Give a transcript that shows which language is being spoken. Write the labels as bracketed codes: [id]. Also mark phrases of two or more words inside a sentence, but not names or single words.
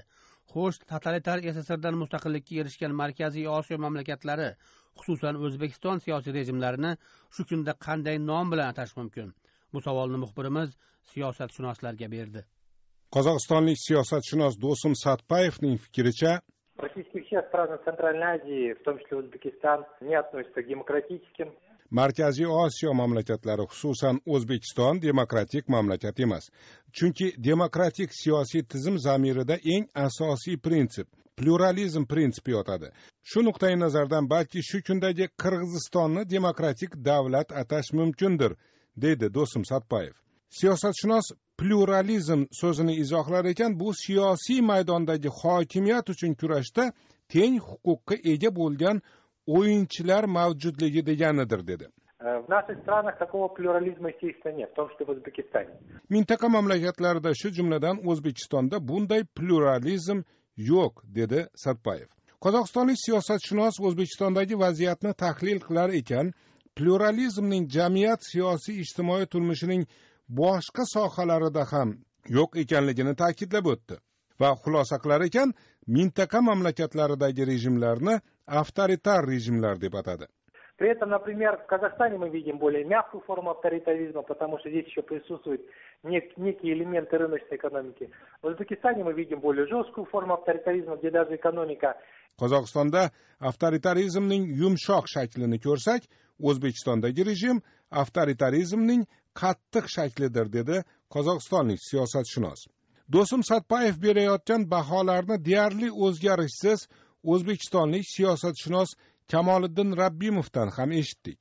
[uz] Xo'sh, totalitar SSSRdan mustaqillikka erishgan Markaziy Osiyo mamlakatlari, xususan O'zbekiston siyosiy rejimlarini shu kunda qanday nom bilan atash mumkin? Bu savolni muxbirimiz siyosatshunoslarga berdi. Qozog'istonlik siyosatshunos Do'sim Satpayevning fikricha, [ru] практически все страны Центральной Азии, в том числе Узбекистан, не относятся к демократическим. [uz] Markaziy Osiyo mamlakatlari, xususan O'zbekiston demokratik mamlakat emas. Chunki demokratik siyosiy tizim zamirida eng asosiy prinsip pluralizm prinsipi yotadi. Shu nuqtai nazardan balki shu kundagi Qirg'izistonni demokratik davlat atash mumkindir, deydi Do'sim Satpayev. Siyosatshunos pluralizm so'zini izohlar ekan, bu siyosiy maydondagi hokimiyat uchun kurashda teng huquqqa ega bo'lgan o'yinchilar mavjudligi deganidir, dedi. [ru] В наших странах такого плюрализма, естественно, нет, в том числе в Узбекистане. [uz] Mintaqa mamlakatlarida, shu jumladan O'zbekistonda bunday pluralizm yo'q, dedi Satpayev. Qozog'istonlik siyosatshunos O'zbekistondagi vaziyatni tahlil qilar ekan, pluralizmning jamiyat siyosiy ijtimoiy turmushining boshqa sohalarida ham yo'q ekanligini ta'kidlab o'tdi va xulosa qilar ekan, mintaqa mamlakatlaridagi rejimlarni авторитар rejimlar deb atadi. [ru] При этом, например, в Казахстане мы видим более мягкую форму авторитаризма, потому что здесь еще присутствуют некие элементы рыночной экономики. В Узбекистане мы видим более жесткую форму авторитаризма, где даже экономика. [uz] Qozog'istonda avtoritarizmning yumshoq shaklini ko'rsak, O'zbekistondagi rejim avtoritarizmning qattiq shaklidir, dedi qozog'istonlik siyosatshunos. Do'sim Satpayev berayotgan baholarni deyarli o'zgarishsiz o'zbekistonlik siyosatshunos Kamoliddin Rabbimovdan ham eshitdik.